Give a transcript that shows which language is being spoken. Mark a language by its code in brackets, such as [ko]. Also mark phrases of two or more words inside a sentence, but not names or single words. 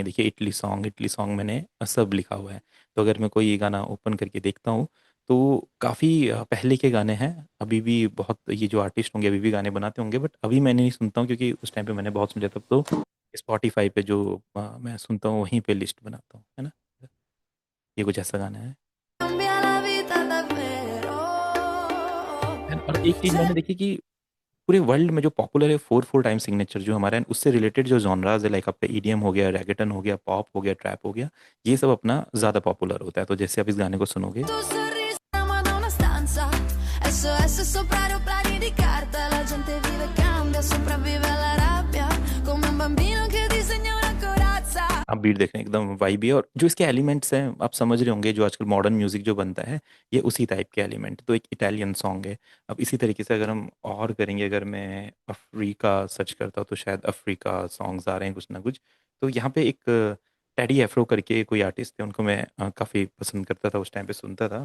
[hi] देखिए इटली सॉन्ग मैंने सब लिखा हुआ है। तो अगर मैं कोई गाना ओपन करके देखता हूँ तो काफ़ी पहले के गाने हैं। अभी भी बहुत ये जो आर्टिस्ट होंगे अभी भी गाने बनाते होंगे, बट अभी मैंने नहीं सुनता हूँ क्योंकि उस टाइम पे मैंने बहुत सुन लिया था। तो स्पॉटिफ़ाई पे जो मैं सुनता हूँ वहीं पे लिस्ट बनाता हूँ, है ना? ये कुछ ऐसा गाना है। [it] Cambia la vita davvero [hi] और एक चीज़ मैंने se देखी कि पूरे वर्ल्ड में जो पॉपुलर है 4-4 [en] time signature [hi] जो हमारा है, उससे रिलेटेड जो जॉनरास है, लाइक आपका ईडीएम हो गया, रैगेटन हो गया, पॉप हो गया, ट्रैप हो गया, ये सब अपना ज़्यादा पॉपुलर होता है। तो जैसे आप इस गाने को सुनोगे, [it] tuo sorriso ma da una stanza SOS sopra aeroplani di carta la gente vive e cambia sopravvive alla rabbia come un bambino che disegna una corazza [hi] आप बीट देख रहे हैं एकदम वाइबी है। और जो इसके एलिमेंट्स हैं आप समझ रहे होंगे, जो आजकल [en] modern music [hi] जो बनता है ये उसी टाइप के एलिमेंट। तो एक [en] Italian song [hi] है। अब इसी तरीके से अगर हम और करेंगे, अगर मैं अफ्रीका सर्च करता हूँ तो शायद अफ्रीका सॉन्ग्स आ रहे हैं कुछ ना कुछ। तो यहाँ पे एक टेडी एफ्रो करके कोई आर्टिस्ट थे, उनको मैं काफ़ी पसंद करता था, उस टाइम पे सुनता था।